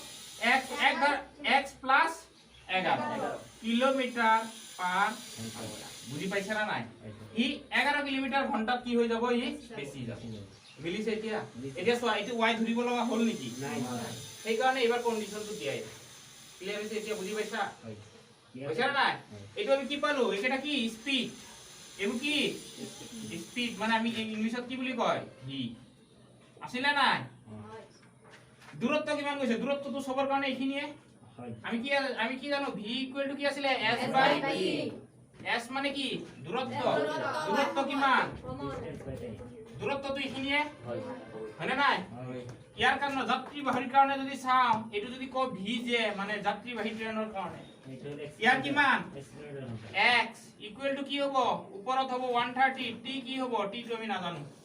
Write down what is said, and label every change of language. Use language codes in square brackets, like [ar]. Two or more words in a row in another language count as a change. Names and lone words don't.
[as] x প্লাস 11 কিলোমিটাৰ পাৰ বুজি পাইছা না নাই ই 11 কিলোমিটাৰ ঘণ্টাত কি হৈ যাব ই বেছি যাব মিলিছে এতিয়া চোৱা এইটো y ধৰিব লগা হল নেকি নাই সেই কাৰণে এবাৰ কন্ডিশনটো দিয়াই ক্লিয়ার হইছে এতিয়া বুজি পাইছা বুঝছা না এইটো আমি কি পালো এটা কি স্পিড এগু কি স্পিড মানে আমি ইংলিশত কি বুলি কয় ভি আছিল না দূরত্ব কিমান গৈছে দূরত্বটো সবৰ কাৰণে এইখিনিয়ে আমি কি জানো ভি [en] equal to [as] কি আছিল s বাই v s মানে কি দূরত্ব কিমান দূরত্বটো এইখিনিয়ে হয় না ইয়াৰ কাৰণে যাত্ৰীবাহীৰ কাৰণে যদি চাম এটো যদি ক ভি যে মানে যাত্ৰীবাহী ট্ৰেইনৰ কাৰণে ইয়াৰ কিমান x [en] equal to [as] কি হ'ব ওপৰত হ'ব 130 t কি হ'ব t তো আমি নাজানো